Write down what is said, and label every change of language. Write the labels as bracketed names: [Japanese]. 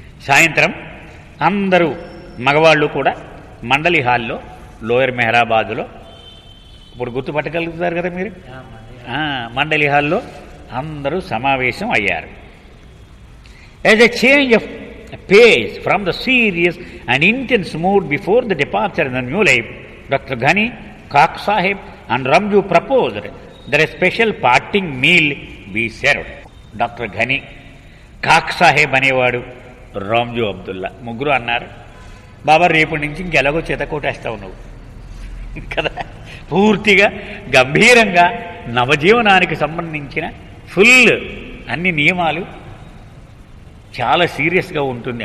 [Telugu] సాయంత్రం అందరూ మగవాళ్ళు కూడా మండలి హాల్లో లోయర్ మెహరాబాదులో, ఇప్పుడు గుర్తుపట్టగలుగుతారు కదా మీరు, మండలి హాల్లో అందరూ సమావేశం అయ్యారు. [English] As a change of pace from the serious and intense mood before the departure in the new life, Dr. Ghani, Kak Sahib and Ramju proposed that a special parting meal be served. Dr. [Telugu] Ghani, Kak Sahib అనేవాడు, రామ్జు అబ్దుల్లా ముగ్గురు అన్నారు, బాబా రేపటి నుంచి ఇంకెలాగో చేతకోటేస్తావు నువ్వు కదా. పూర్తిగా గంభీరంగా నవజీవనానికి సంబంధించిన ఫుల్ అన్ని నియమాలు చాలా సీరియస్గా ఉంటుంది.